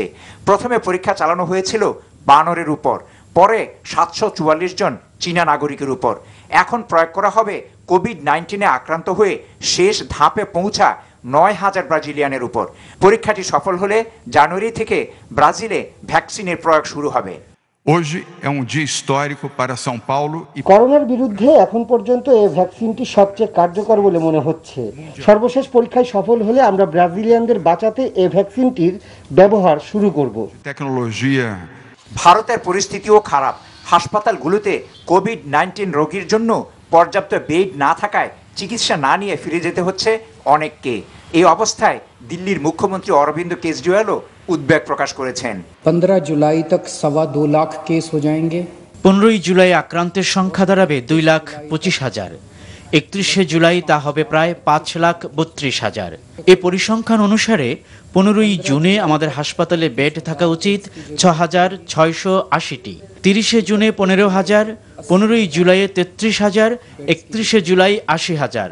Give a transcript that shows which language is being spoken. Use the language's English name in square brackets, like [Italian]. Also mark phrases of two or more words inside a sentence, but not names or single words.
[Bangla] প্রথমে পরীক্ষা চালানো হয়েছিল বানরের উপর, পরে 744 জন চীনা নাগরিকের উপর। এখন প্রয়োগ করা হবে কোভিড-19 আক্রান্ত হয়ে শেষ ধাপে পৌঁছা 9,000 ব্রাজিলিয়ানের উপর। পরীক্ষাটি সফল হলে জানুয়ারি থেকে ব্রাজিলে ভ্যাকসিনের প্রয়োগ শুরু হবে। [Portuguese] Hoje é dia histórico para São Paulo e [Bangla] করোনার বিরুদ্ধে এখন পর্যন্ত এই ভ্যাকসিনটি সবচেয়ে কার্যকর বলে মনে হচ্ছে। সর্বশেষ পরীক্ষায় সফল হলে আমরা ব্রাজিলিয়ানদের বাঁচাতে এই ভ্যাকসিনটির ব্যবহার শুরু করব। [Portuguese] টেকনোলজিয়া [Bangla] ভারতের পরিস্থিতিও খারাপ। হাসপাতালগুলোতে কোভিড-19 রোগীর জন্য পর্যাপ্ত বেড না থাকায় চিকিৎসা না নিয়ে ফিরে যেতে হচ্ছে অনেককে। এই অবস্থায় দিল্লির মুখ্যমন্ত্রী অরবিন্দ কেজরিওয়ালও উদ্বেগ প্রকাশ করেছেন। [Hindi] 15 जुलाई तक 2.25 लाख केस हो जाएंगे। [Bangla] 15 জুলাই আক্রান্তের সংখ্যা দাঁড়াবে 2,25,000। 31 জুলাই তা হবে প্রায় 5,32,000। এ পরিসংখ্যান অনুসারে 15 জুনে আমাদের হাসপাতালে বেড থাকা উচিত 6,680টি। 30 জুনে 15,000, 15 জুলাইয়ে 33,000, 31 জুলাই 80,000।